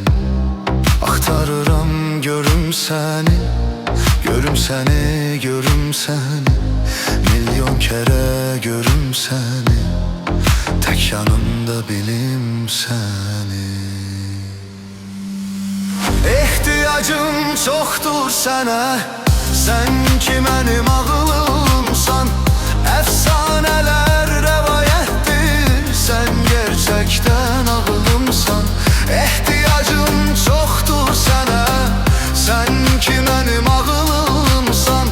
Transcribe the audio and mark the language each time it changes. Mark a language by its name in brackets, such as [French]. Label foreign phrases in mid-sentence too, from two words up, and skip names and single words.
[Azerbaijani] Axtarıram görüm səni, görüm səni, görüm səni. [Turkish] Milyon kere [Azerbaijani] görüm səni, [Turkish] tek yanımda bilim səni. İhtiyacım çoktur sənə, sen ki benim ağılımsan. Efsaneler revayettir, sen gerçekten ağılımsan. İhtiyacım çoktur sənə, sen ki benim ağılımsan.